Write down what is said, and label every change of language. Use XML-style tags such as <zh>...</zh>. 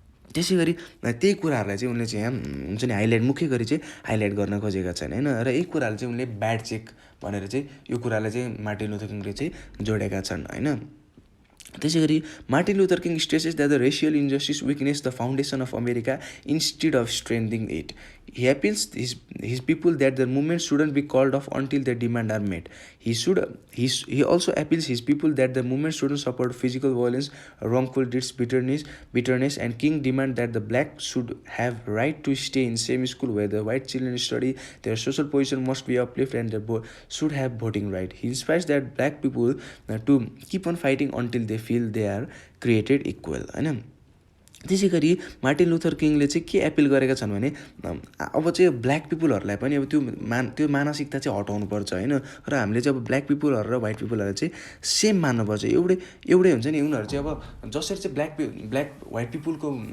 <ne>त्यसै गरी त्यही कुराहरूलाई चाहिँ उनले चाहिँ हुन्छ नि मुख्य गरी चाहिँ हाइलाइट गर्न खोजेका छन् होइन र यही कुराहरू चाहिँ उनले ब्याड चेक भनेर चाहिँ यो कुरालाई चाहिँ मार्टिन लुथर किङले चाहिँ जोडेका छन् होइन त्यसै गरी Martin Luther king</ne> <en>Stresses that the racial injustice weakens the foundation of America instead of strengthening it He appeals his people that their movement shouldn't be called off until their demands are met. He also appeals his people that the movement shouldn't support physical violence, wrongful deeds, bitterness, and King demand that the black should have right to stay in same school where the white children study. Their social position must be uplifted and they should have voting right. He inspires that black people to keep on fighting until they feel they are created equal.</en> <ne>होइन त्यसै गरी Martin Luther किङले चाहिँ के appeal गरेका छन् भने अब चाहिँ ब्ल्याक पिपलहरूलाई पनि अब त्यो मानसिकता चाहिँ हटाउनुपर्छ होइन र हामीले चाहिँ अब ब्ल्याक पिपलहरू र व्हाइट पिपलहरूलाई चाहिँ सेम मान्नुपर्छ एउटै हुन्छ नि उनीहरू चाहिँ अब जसरी चाहिँ ब्ल्याक व्हाइट पिपलको</ne>